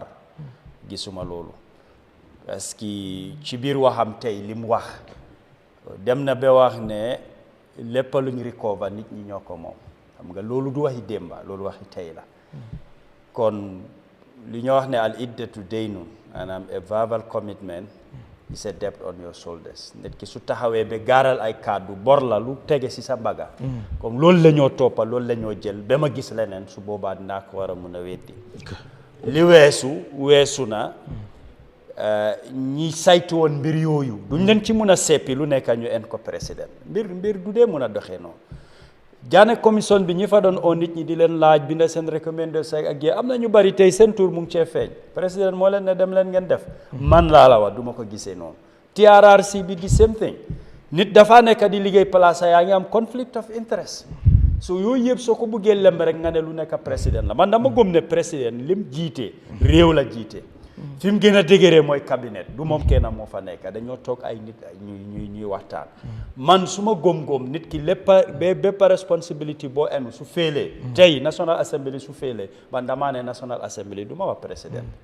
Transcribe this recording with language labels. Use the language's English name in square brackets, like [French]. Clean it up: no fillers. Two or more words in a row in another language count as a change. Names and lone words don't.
[Wolof] gisuma loolu parce que ci biir waxam tey li mu wax dem na ba wax ne lépp lu ñu recover nit ñi ñoo ko moom xam nga loolu du waxi démba loolu waxi tey la kon li ñoo wax ne [Arabic] العدة دين [Wolof] maanaam [English] a verbal commitment it's a debt on your shoulders [Wolof] nit ki su taxawee ba gaaral ay kàddu bor la lu tege si sa mbaga comme loolu la ñoo toppa loolu la ñoo jël ba ma gis leneen su boobaa dinaa ko war a mun a weddi li weesu na ñi saytu woon mbir yooyu duñ leen ci mun a seppi lu nekk ñu en ko président mbir du dee mun a doxee noonu Jammeh commission bi ñi fa doon oo nit ñi di leen laaj binda seen recommandation ak am na ñu bari tey seen tur mu ngi cee feeñ président moo leen ne dem leen ngeen def man laa la wax du ma ko gisee noonu TRRC bi di [English] same thing [Wolof] nit dafa nekk di liggéey place yaa ngi am [English] conflict of interest [Wolof] so yooyu yëpp soo ko buggee lemb rek nga ne lu nekk président la man dama gëm ne président lim jiite réew la jiite fi mu gën a dëgëree mooy cabinet du moom kenn moo fa nekk dañoo toog ay nit ñuy waxtaan man su ma góom-góom nit ki bépp responsibility boo enu su féelee tey National Assembly su féelee man damaa ne National Assembly du ma wax président